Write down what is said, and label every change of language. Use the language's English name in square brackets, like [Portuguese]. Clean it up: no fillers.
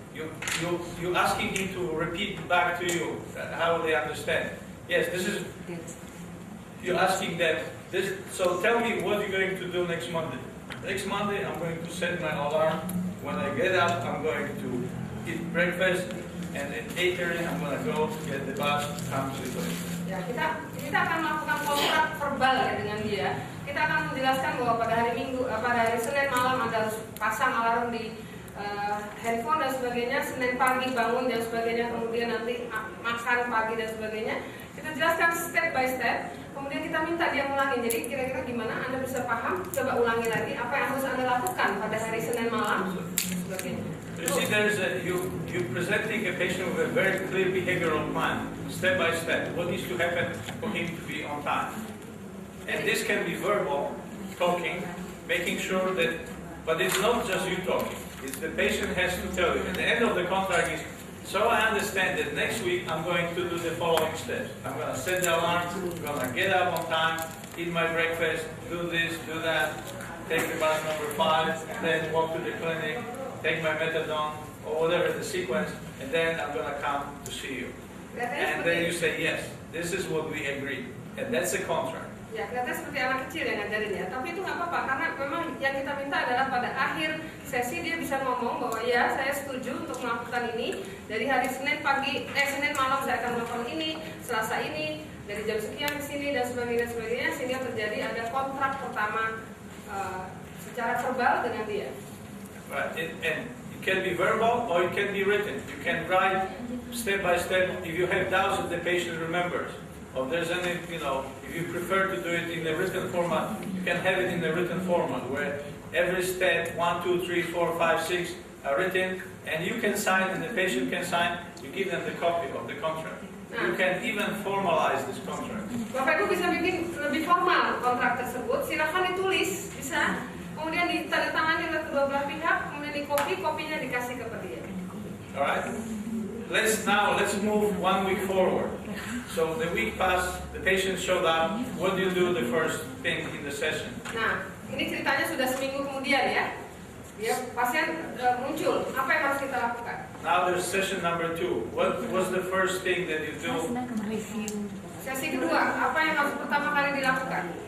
[English] You asking him to repeat back to you how they understand. Yes, this is. You're asking them this. So tell me what you're going to do next Monday. Next Monday, I'm going to set my alarm. When I get up, I'm going to eat breakfast, and at 8:30, I'm going to go get the bus, come to the clinic. [Indonesian] Ya, kita akan melakukan kontrak verbal ya dengan dia. Kita akan menjelaskan bahwa pada hari Senin malam Anda harus pasang alarm di handphone dan sebagainya. Senin pagi bangun dan sebagainya. Kemudian nanti makan pagi dan sebagainya. Kita jelaskan [English] step by step. [Indonesian] Kemudian kita minta dia ulangi. Jadi kira-kira gimana Anda bisa paham? Coba ulangi lagi apa yang harus Anda lakukan pada hari Senin malam. Sebagainya. [English] You see, you're presenting a patient with a very clear behavioral plan, step by step. What needs to happen for him to be on time? And this can be verbal, talking, making sure that, but it's not just you talking. It's the patient has to tell you. At the end of the contract is, so I understand that next week I'm going to do the following steps. I'm going to set the alarm, I'm going to get up on time, eat my breakfast, do this, do that, take the bus number 5, then walk to the clinic, take my methadone, or whatever the sequence, and then I'm going to come to see you. And then you say, yes, this is what we agreed. And that's a contract. [Indonesian] Ya, kelihatannya seperti anak kecil yang ngajarin ya. Tapi itu nggak apa-apa, karena memang yang kita minta adalah pada akhir sesi dia bisa ngomong bahwa ya saya setuju untuk melakukan ini. Dari hari Senin malam saya akan melakukan ini, Selasa ini, dari jam sekian ke sini dan sebagainya, sehingga terjadi ada kontrak pertama secara verbal dengan dia. [English] Right, and it can be verbal or it can be written. You can write step by step. If you have doubts that the patient remembers, or there's any, if you prefer to do it in the written format, you can have it in the written format where every step 1, 2, 3, 4, 5, 6 are written, and you can sign and the patient can sign. You give them the copy of the contract. You can even formalize this contract. [Indonesian] Bapak Ibu bisa bikin lebih formal kontrak tersebut. Silakan ditulis, bisa. Kemudian ditandatangani oleh kedua belah pihak, kemudian kopinya dikasih kepada dia. [English] Alright. Let's move 1 week forward. So the week passed, the patient showed up. What do you do the first thing in the session? [Indonesian] Nah, ini ceritanya sudah seminggu kemudian ya. Pasien muncul. Apa yang harus kita lakukan? [English] Now there's session number 2. What was the first thing that you do? [Indonesian] Sesi kedua, apa yang harus pertama kali dilakukan?